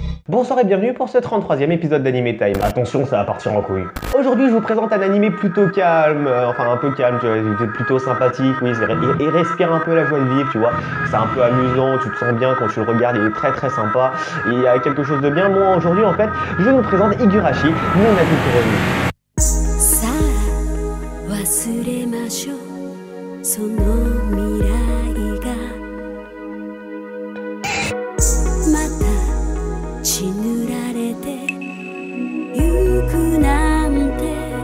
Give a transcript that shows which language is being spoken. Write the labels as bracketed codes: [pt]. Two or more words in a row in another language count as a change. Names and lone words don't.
[fr] Bonsoir et bienvenue pour ce 33e épisode d'Anime Time. Attention, ça va partir en couille. Aujourd'hui, je vous présente un animé plutôt calme, enfin un peu calme, tu vois, plutôt sympathique, oui, il respire un peu la joie de vivre, tu vois. C'est un peu amusant, tu te sens bien quand tu le regardes, il est très sympa. Et il y a quelque chose de bien. Moi, aujourd'hui, en fait, je vous présente Higurashi no Nakukuroni. [ja] 血塗られてゆくなんて